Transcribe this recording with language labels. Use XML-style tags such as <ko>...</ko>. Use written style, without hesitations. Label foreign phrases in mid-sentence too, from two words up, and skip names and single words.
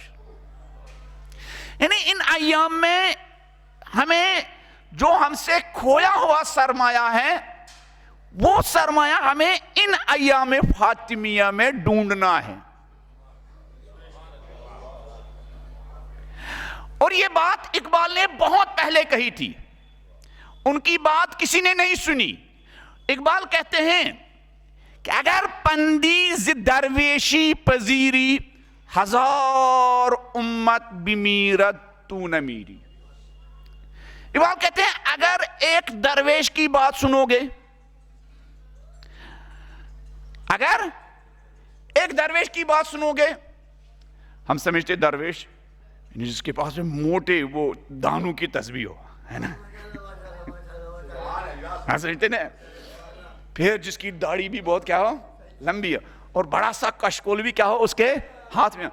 <ur>یعنی ان ایام میں ہمیں جو ہم سے کھویا ہوا سرمایہ ہے وہ سرمایہ ہمیں ان ایام فاطمیہ میں ڈھونڈنا ہے. اور یہ بات اقبال نے بہت پہلے کہی تھی، ان کی بات کسی نے نہیں سنی. اقبال کہتے ہیں کہ</ur> <fa>اگر پندی ز درویشی پذیری، 1000 امت بمیرت تو نہ میری.</fa> <ur>اقبال کہتے ہیں اگر ایک درویش کی بات سنو گے، اگر ایک درویش کی بات سنو گے، ہم سمجھتے درویش جس کے پاس میں موٹے وہ دانوں کی تسبیح ہو، ہے نا، ہم سمجھتے نا، پھر جس کی داڑھی بھی بہت کیا ہو، لمبی ہے، اور بڑا سا کشکول بھی کیا ہو اس کے ہاتھ میں.</ur>